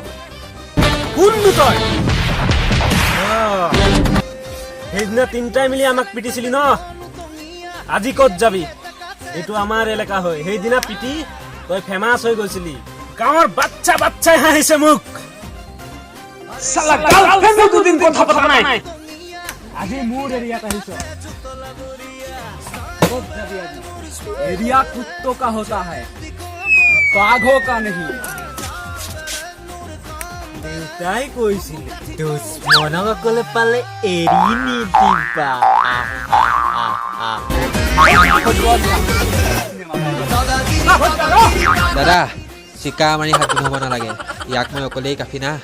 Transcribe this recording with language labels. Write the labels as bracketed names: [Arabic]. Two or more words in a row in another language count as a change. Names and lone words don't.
[Assamese] কোন তই সেইদিনা তিনটাই মিলি আমাক পিটিছিলি ন আজি ক'ত যাবি এইটো আমাৰ এলেকা হয় সেইদিনা পিটি তই ফেমাছ হৈ গৈছিলি গাঁৱৰ বাচ্চা বাচ্চাই হাঁহিছে মোক সালা গাৰ্লফ্ৰেণ্ড দুদিন কথা পতা নাই আজি মোৰ এৰিয়াত আহিছ ক'ত যাবি আজি এৰিয়া [Hindi] कुत्तों का होता है बाघों का नहीं [Assamese] দেউতাই কৈছিল দুশ্মনসকলে পালে এৰি নিদিবা দাদা চিকা মাৰি হাত হ'ব নালাগে ইয়াক মই অকলেই কাফি না